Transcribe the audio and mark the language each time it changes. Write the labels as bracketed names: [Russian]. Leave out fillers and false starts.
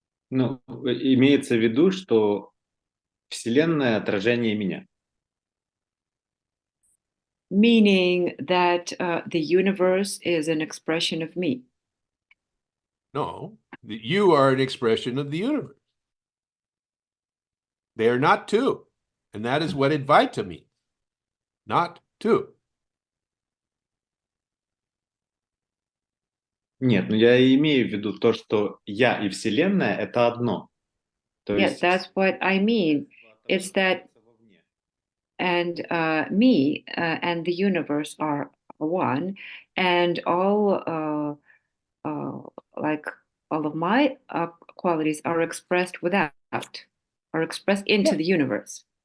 [Russian] Ну, имеется в виду, что Вселенная — отражение меня. [English] Meaning that the universe is an expression of me. No, that you are an expression of the universe. They are not two. And that is what Advaita means. Not two. [Russian] Нет, ну я имею в виду то, что я и Вселенная — это одно. То [English] Yes, [Russian] есть [English] that's what I mean. It's that and me and the universe are one, and all like all of my qualities are expressed without, are expressed into the universe.